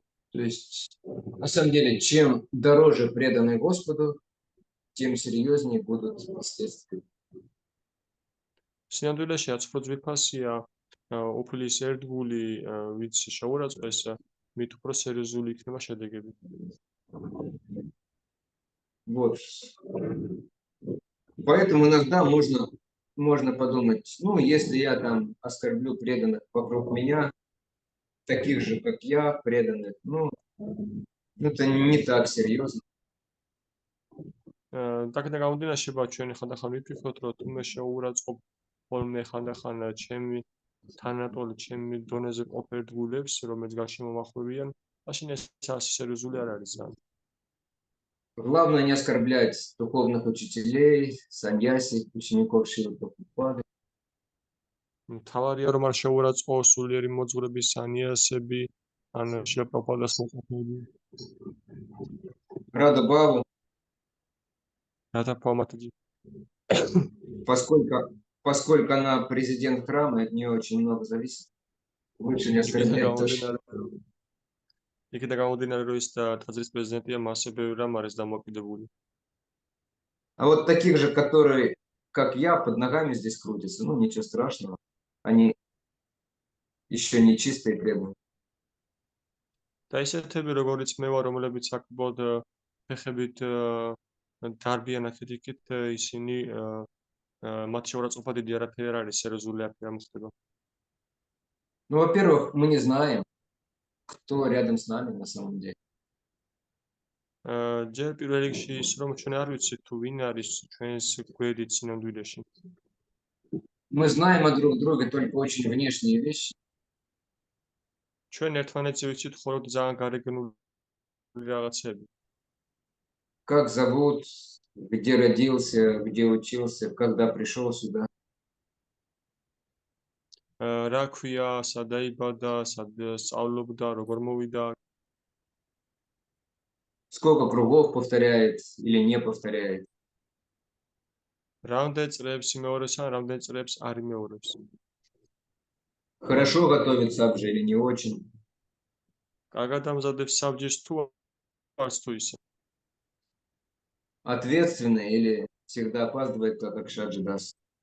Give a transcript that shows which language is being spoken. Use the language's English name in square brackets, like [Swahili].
[Russian] То есть, на самом деле, чем дороже преданный Господу, тем серьезнее будут последствия. [Georgian] სინამდვილეში აცუფრო ძვირფასია უფლის ერთგული, ვინც შეურაცხეს, მით უფრო სერიოზული იქნება შედეგები. [Russian] Вот. Поэтому иногда можно подумать, ну, если я там оскорблю преданных вокруг меня, таких же, как я, преданных, ну, это не так серьезно. [Georgian] Такда გამომდინარე შეიძლება ჩვენ ხანდახან ვიფიქროთ, რომ თუ მე შეურაცხყოფ ხოლმე ხანდახან ჩემი თანატოლი, ჩემი დონეზე ყოფილ ერთგულებს, რომელიც გარშემომახვევიან, მაშინ ეს ასე სერიოზული არ არის ძალიან. [Russian] Главное не оскорблять духовных учителей, саньяси, учеников Шрилы Прабхупады. [Georgian] მთავარია რომ არ შეურაცხყო სულიერი მოძღვრების სანიასები, ან შრილა პრაბჰუპადას მოწაფეები. [Russian] Рада Бабу, [Georgian] რათა ფორმატი [Russian] поскольку она президент храма, от нее очень много зависит. Лучше не оскорблять тоже. [Georgian] იქიდან გამომდინარე, რომ ის ტაძრის პრეზიდენტია, მასზე ბევრი რამ არის დამოკიდებული. [Russian] А вот таких же, которые, как я, под ногами здесь крутятся, ну ничего страшного. Они еще не чистые преданные. [Georgian] და ისეთები, როგორიც მე ვარ, რომლებიც საკმაოდ ფეხებით დარბიან აქეთ-იქით, ისინი მათ შეურაცხყოფა დიდი არაფერი არ არის, სერიოზული არაფერი არ მოხდება. [Russian] Ну, во-первых, мы не знаем, кто рядом с нами на самом деле. [Georgian] ჯერ პირველ რიგში ის, რომ ჩვენ არ ვიცით თუ ვინ არის ჩვენს გვერდით სინამდვილეში. [Russian] Мы знаем о друг друге только очень внешние вещи. [Georgian] ჩვენ ერთმანეთზე ვიცით მხოლოდ ძალიან გარეგნული რაღაცები. [Russian] Как зовут, где родился, где учился, когда пришел сюда. [Georgian] რა ქვია, სად დაიბადა, სად სწავლობდა, როგორ მოვიდა, [Russian] Сколько кругов повторяет или не повторяет. [Georgian] რამდენ წრეებს იმეორებს ან რამდენ წრეებს არ იმეორებს. [Russian] Хорошо готовит сабжи или не очень. [Georgian] კარგად ამზადებს საბჯის თუ არც თუ ისე. [Russian] Ответственный или всегда опаздывает, как Акшаджи Дас.